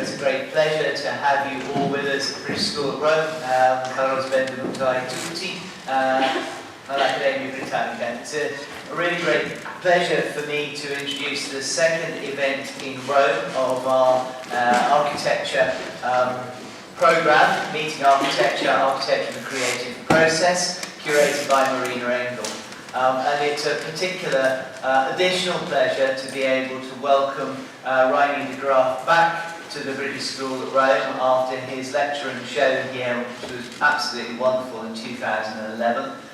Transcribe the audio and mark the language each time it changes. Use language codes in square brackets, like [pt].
[en] It's a great pleasure to have you all with us at the British School of Rome. [it] Carlos benvenuto a tutti all'Accademia Britannica. [en] It's a really great pleasure for me to introduce the second event in Rome of our architecture program, Meeting Architecture, Architecture and Creative Process, curated by Reinier de Graaf. And it's a particular additional pleasure to be able to welcome Reinier de Graaf back to the British School at Rome after his lecture and show here, which was absolutely wonderful in 2011.